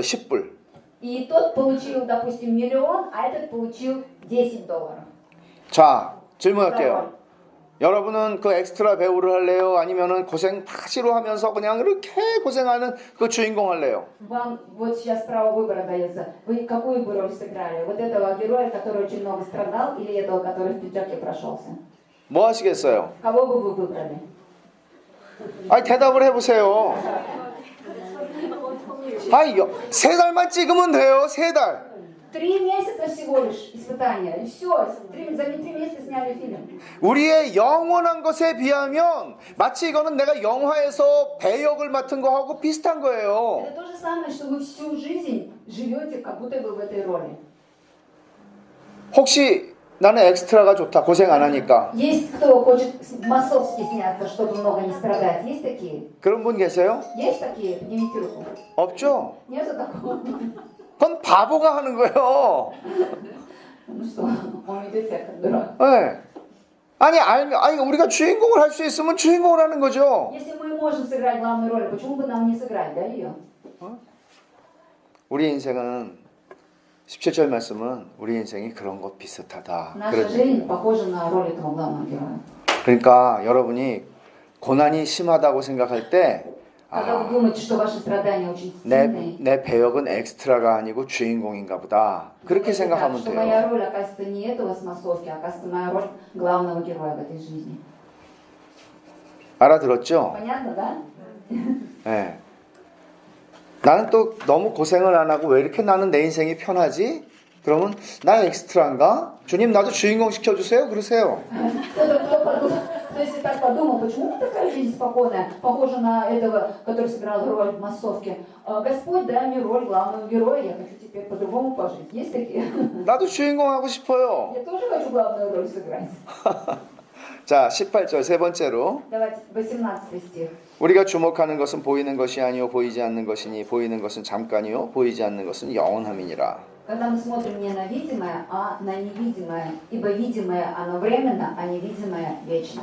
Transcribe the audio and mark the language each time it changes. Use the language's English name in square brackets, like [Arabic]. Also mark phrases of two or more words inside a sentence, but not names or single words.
[Korean] 10불. [Russian] И тот получил, допустим, 1 миллион, а этот получил $10. [Korean] 자, 질문할게요. 여러분은 그 엑스트라 배우를 할래요? 아니면은 고생 파시로 하면서 그냥 이렇게 고생하는 그 주인공 할래요? [Russian] Вам вот сейчас право выбора дается. Вы какую бы роль сыграли? Вот этого героя, который очень много страдал, или этого, который в пиджаке прошелся? [Korean] 뭐 하시겠어요? [Russian] Кого бы вы выбрали? [Korean] 아니 대답을 해보세요. 아니 3달만 찍으면 돼요. 3달. [Russian] 3 месяца всего лишь испытания. И все. За 3 месяца сняли фильм. [Korean] 우리의 영원한 것에 비하면 마치 이거는 내가 영화에서 배역을 맡은 거하고 비슷한 거예요. [Russian] Это то же самое, что вы всю жизнь живете, как будто вы в этой роли. [Korean] 혹시 나는 엑스트라가 좋다. 고생 안 하니까. [Russian] Есть кто хочет массовски сняться, чтобы много не страдать? Есть такие? [Korean] 그런 분 계세요? [Russian] Есть такие? Поднимите руку. [Korean] 없죠? [Russian] Нету такого? [Korean] 그건 바보가 하는 거예요. [Russian] Ну что, он ведет себя как дурак. [Korean] 네. 아니 우리가 주인공을 할 수 있으면 주인공을 하는 거죠. [Russian] Если мы можем сыграть главную роль, почему бы нам не сыграть, да, ее? [Korean] 우리 인생은 17절 말씀은 우리 인생이 그런 것 비슷하다. [Russian] Наша жизнь похожа на роль этого главного героя. [Korean] 그러니까 여러분이 고난이 심하다고 생각할 때 [Russian] Когда вы думаете, что ваши страдания очень [Korean] 내, [Russian] сильные, [Korean] 내 배역은 엑스트라가 아니고 주인공인가 보다. 그렇게 [Russian] думайте так, [Korean] 생각하면 [Russian] что моя [Korean] 돼요. [Russian] роль оказывается не этого с массовки, а оказывается моя роль главного героя в этой жизни. [Korean] 알아들었죠? [Russian] Понятно, да? [Korean] 네. 나는 또 너무 고생을 안 하고 왜 이렇게 나는 내 인생이 편하지? 그러면 나 엑스트라인가? 주님 나도 주인공 시켜주세요. 그러세요. [Russian] То есть, так подумал, почему такая жизнь спокойная, похожа на этого, который сыграл роль в массовке. Господь, дай мне роль главного героя, я хочу теперь по-другому пожить. Есть такие? [Korean] 나도 주인공 하고 싶어요. [Russian] Я тоже хочу главную роль сыграть. [Korean] 자, 18절 세 번째로 [Russian] Давайте 18 стих. [Korean] 우리가 주목하는 것은 보이는 것이 아니요 보이지 않는 것이니 보이는 것은 잠깐이요 보이지 않는 것은 영원함이니라. [Russian] Когда мы смотрим не на видимое, а на невидимое, ибо видимое оно временно, а невидимое вечно.